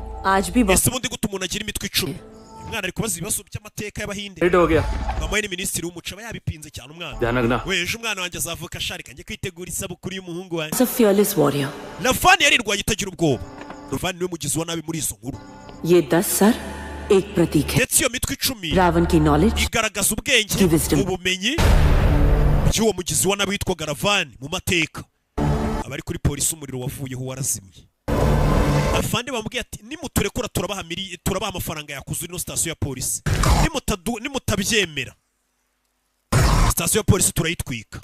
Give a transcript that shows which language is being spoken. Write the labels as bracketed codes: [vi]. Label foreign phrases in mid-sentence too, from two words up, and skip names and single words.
[hi] आज भी [rw] Ese ubundi gute umuntu agira imitwe 10? Umwana ari kubaza ibibazo by'amateka y'Abahinde. [hi] रेडी हो गया [rw] Mama we ni minisitiri w'umuco aba yabipinze cyane umwana. [hi] ध्यान रखना [rw] We ejo umwana wanjye azavuka asharika njye kwitegura isabukuru y'umuhungu wanjye. [en] a fearless warrior. [rw] Lavani yarirwaye itagira ubwoba. Lavani niwe mugizi wa nabi muri izo nkuru. [hi] ये 10 सर एक प्रतीक है [rw] Ndetse iyo mitwe 10 [hi] रावण की नॉलेज [rw] igaragaza ubwenge [en] Ki wisdom. [rw] ubumenyi by'uwo mugizi wa nabi witwaga Lavani mu mateka. Abari kuri polisi umuriro wavuyeho warazimye. Afande bamubwiye ati nimuturekura turabaha amafaranga yakuzura ino sitasiyo ya polisi. Nimutabyemera sitasiyo ya polisi turayitwika.